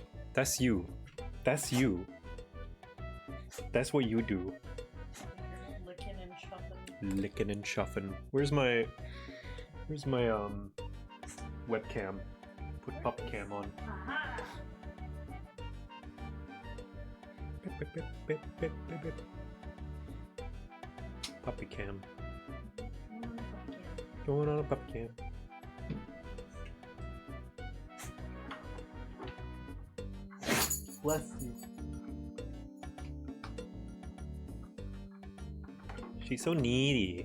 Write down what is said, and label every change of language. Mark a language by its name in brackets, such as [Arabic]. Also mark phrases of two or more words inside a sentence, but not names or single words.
[English] That's you. That's you. That's what you do. Licking and chuffing. Licking and chuffing. Where's my webcam? Put puppy cam on. Aha! Bip, bip, bip, bip, bip, bip, bip. Puppy cam. Going on a puppy cam. Bless you. She's so needy.